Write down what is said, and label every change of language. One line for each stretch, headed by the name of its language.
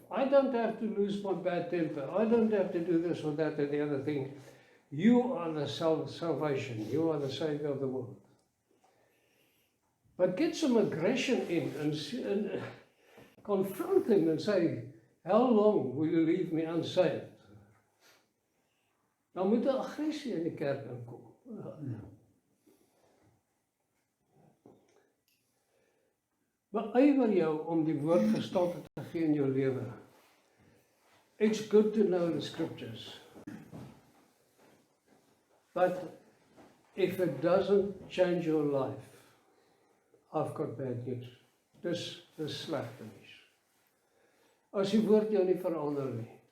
English: I don't have to lose my bad temper. I don't have to do this or that and the other thing. You are the salvation. You are the Savior of the world. But get some aggression in and confront him and say, how long will you leave me unsaved?
Afrikaans: Dan moet 'n aggressie in die kerk inkom. Beywer jou om die woord gestalte te gee in jou lewe.
English: It's good to know the scriptures. But if it doesn't change your life, I've got bad news.
Afrikaans: Dis slegte nuus. As die woord jou nie verander nie.